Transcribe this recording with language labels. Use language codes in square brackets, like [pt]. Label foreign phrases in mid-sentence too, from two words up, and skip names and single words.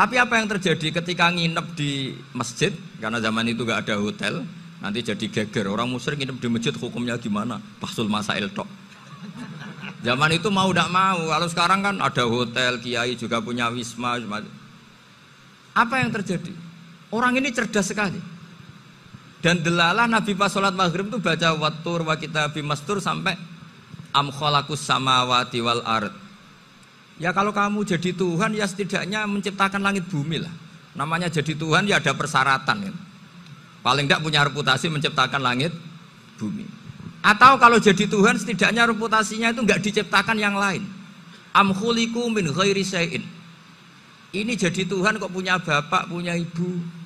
[id] Tapi apa yang terjadi ketika nginep di masjid, karena zaman itu gak ada hotel, nanti jadi geger. Orang musyrik nginep di masjid hukumnya gimana? Bahsul masail tok. Zaman itu mau tidak mau, kalau sekarang kan ada hotel, kiai juga punya wisma. Apa yang terjadi? Orang ini cerdas sekali. Dan delalah Nabi pas sholat maghrib itu baca [ar] وَالطُّورِ وَكِتَابٍ مَسْطُورٍ [id] sampai [ar] أَمْ خَلَقُوا السَّمَاوَاتِ وَالْأَرْضَ. [id] Ya kalau kamu jadi Tuhan ya setidaknya menciptakan langit bumi lah. Namanya jadi Tuhan ya ada persyaratan kan. Paling tidak punya reputasi menciptakan langit bumi. Atau kalau jadi Tuhan setidaknya reputasinya itu enggak diciptakan yang lain. [ar] أَمْ خُلِقُوا مِنْ غَيْرِ شَيْءٍ. [id] Ini jadi Tuhan kok punya bapak, punya ibu.